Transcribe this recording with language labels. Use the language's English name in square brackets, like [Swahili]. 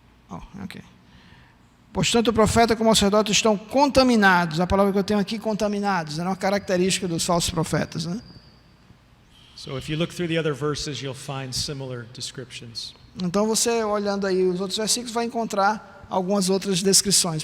[Portuguese] Oh, ok. Pois tanto o profeta como o sacerdote estão contaminados. A palavra que eu tenho aqui, contaminados, é uma característica dos falsos profetas, né? [English] So if you look through the other verses, you'll find similar descriptions. [Portuguese] Então você, olhando aí os outros versículos, vai encontrar algumas outras descrições.